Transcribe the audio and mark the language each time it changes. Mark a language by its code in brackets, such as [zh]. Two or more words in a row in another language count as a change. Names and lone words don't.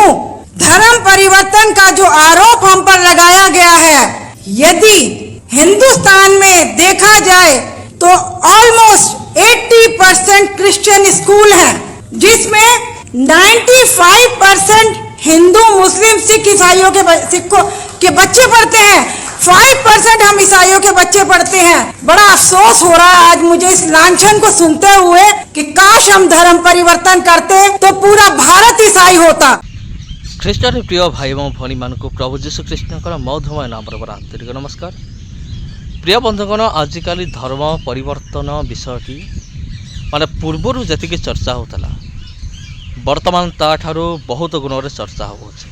[hi] धर्म परिवर्तन का जो आरोप हम पर लगाया गया है, यदि हिंदुस्तान में देखा जाए तो ऑलमोस्ट 80% क्रिश्चियन स्कूल हैं, जिसमें 95% हिंदू, मुस्लिम, सिख, ईसाइयों के बच्चे पढ़ते हैं। 5% हम ईसाइयों के बच्चे पढ़ते हैं। बड़ा अफसोस हो रहा है आज मुझे इस लांछन को सुनते हुए कि काश हम धर्म परिवर्तन करते तो पूरा भारत ईसाई होता। [or] ଖ୍ରୀଷ୍ଟରେ ପ୍ରିୟ ଭାଇ ଏବଂ ଭଉଣୀମାନଙ୍କୁ ପ୍ରଭୁ ଯୀଶୁ ଖ୍ରୀଷ୍ଟଙ୍କର ମଧୁମୟ ନାମରେ ମୋର ଆନ୍ତରିକ ନମସ୍କାର। ପ୍ରିୟ ବନ୍ଧୁଗଣ, ଆଜିକାଲି ଧର୍ମ ପରିବର୍ତ୍ତନ ବିଷୟଟି ମାନେ ପୂର୍ବରୁ ଯେତିକି ଚର୍ଚ୍ଚା ହେଉଥିଲା, ବର୍ତ୍ତମାନ ତାଠାରୁ ବହୁତ ଗୁଣରେ ଚର୍ଚ୍ଚା ହେଉଅଛି।